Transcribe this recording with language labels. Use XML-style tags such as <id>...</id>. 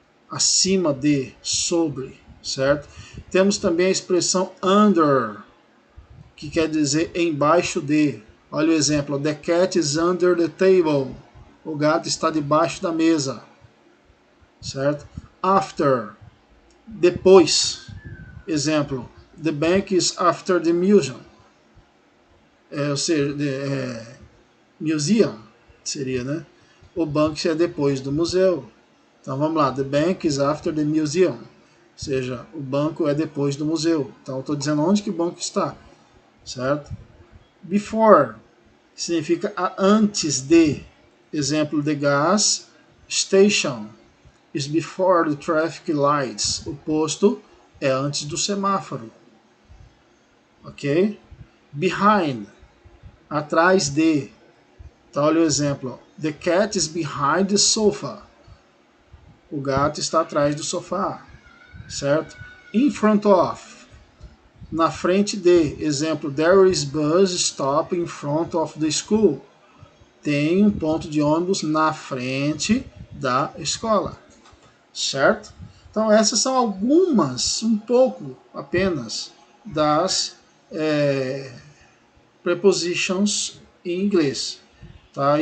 <pt>Acima de, sobre, certo? Temos também a expressão under, que quer dizer embaixo de. Olha o exemplo,</pt> <en>the cat is under the table.</en> <pt>O gato está debaixo da mesa, certo? After, depois.</pt> <en>Exemplo, the bank is after the museum.</en> <pt>Ou seja, museum seria, né? O banco é depois do museu. Então vamos lá,</pt> <en>the bank is after the museum.</en> <pt>Ou seja, o banco é depois do museu. Então estou dizendo onde que o banco está, certo? Before significa antes de.</pt> <en>Exemplo, the gas station is before the traffic lights.</en> <pt>O posto é antes do semáforo. Ok? Behind, atrás de. Então olha o exemplo.</pt> <en>The cat is behind the sofa.</en> <pt>O gato está atrás do sofá. Certo? In front of, na frente de.</pt> <en>Exemplo, there is bus stop in front of the school.</en> <pt>Tem um ponto de ônibus na frente da escola. Certo? Então essas são algumas, um pouco apenas, das prepositions em inglês. Tá?</pt>